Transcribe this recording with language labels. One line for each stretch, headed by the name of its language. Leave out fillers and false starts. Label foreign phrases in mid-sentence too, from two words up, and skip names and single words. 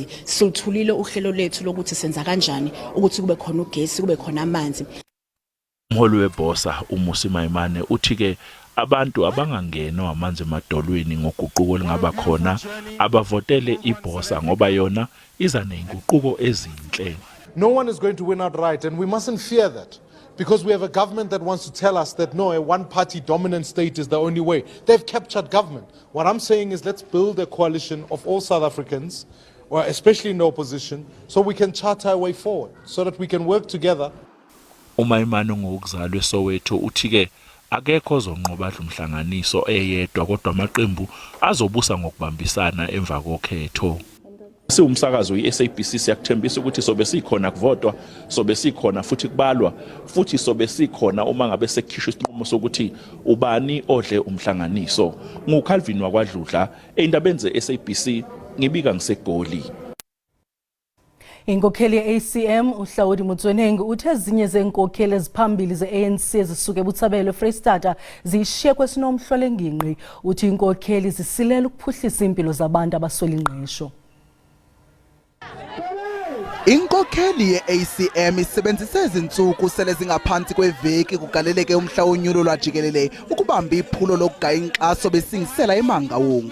Zulu: Silithulile uhlelo lethu ukuthi senza kanjani ukuthi kube khona ugesi, kube khona amanzi. Umholi weBosa uMmusi Maimane uthi ke abantu abangangenwa amanzi emadolweni ngoguquko elingaba khona abavotele iBosa ngoba yona iza nezinguquko ezinhle.
English: No one is going to win outright and we mustn't fear that. Because we have a government that wants to tell us that no, a one-party dominant state is the only way. They've captured government. What I'm saying is let's build a coalition of all South Africans, or especially in the opposition, so we can chart our way forward, so that we can work together.
Zulu: uMaimane ngokuzalwa eSoweto uthi ke akekho ozonqoba umhlanganiso eyedwa kodwa amaqembu azobusa ngokubambisana emva kokhetho. Siwumsakazo iSABC siyakuthembisa ukuthi sobe sikhona kuvotwa, sobe sikhona futhi kubalwa, futhi sobe sikhona uma ngabe sekukhishwa isinqumo sokuthi ubani odle umhlanganiso. NguCalvin wakwaDludla eindabeni zeSABC ngibika ngiseGoli.
Xhosa: Inkokheli ye-ACM uHlawudi Motsoeneng uthe ezinye zenkokheli eziphambili ze-ANC ezisuke eButshabelo eFreystata zishiye kwesinomhlolengingqi. Uthi inkokheli zisilela ukuphuhlisa impilo zabantu abaswela ingqesho. Inkokheli ye-ACM isebenzise izinsuku sele zingaphansi kweveki kugaleleke umhla wonyulo lwajikelele ukubamba iphulo lokugaya inkxaso besingisela eMangaung.